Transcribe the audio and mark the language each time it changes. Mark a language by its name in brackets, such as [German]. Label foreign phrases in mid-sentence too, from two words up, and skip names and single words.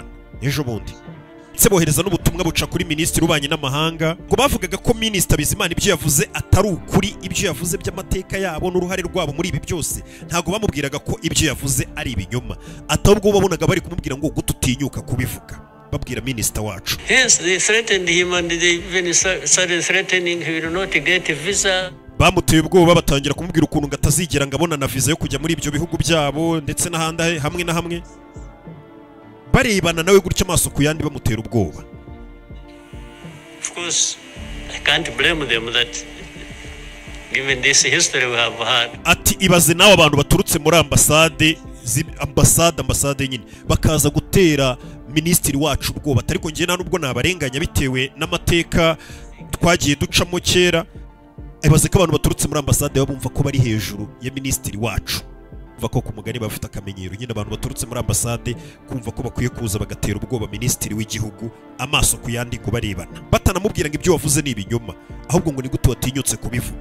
[Kinyarwanda] Ejo bundi se bohereza n'ubutumwa buca kuri minisitiri ubanye n'amahanga ngo bavugaga ko minisita Bizimana ibyo yavuze atari ukuri ibyo yavuze by'amateka yabo n'uruhare rwabo muri ibi byose ntago bamubwiraga ko ibyo yavuze ari ibinyoma atabwo babonaga bari kumubwira ngo gututinyuka kubivuga babwira minisita wacu. [English] Hence they threatened him and they even started threatening he will not get a visa. [Kinyarwanda] Bamuteye ubwoba batangira kumubwira ukuntu gatazigera ngabona na visa yo kujya muri ibyo bihugu byabo ndetse n'ahandi hamwe na hamwe barebana nawe gutya amaso ku yandi bamutera ubwoba. [English] Of course I can't blame them that given this history we have had. [Kinyarwanda] Ati ibaze nawe abantu baturutse muri ambasade nyine bakaza gutera minisitiri wacu ubwoba ariko ngiye nubwo nabarenganya bitewe n'amateka twagiye ducamo kera. Ibaze ko abantu baturutse muri ambasade bumva ko bari hejuru ya minisitiri wacu va ko ku mugani bafite akamenyero nyine abantu baturutse muri ambasade kumva ko bakwiye kuza bagatera ubwoba minisitiri w'igihugu amaso ku yandi ngo barebana batanamubwira ngo ibyo wavuze ni ibinyoma ahubwo ngo ni gute watinyutse kubivuga.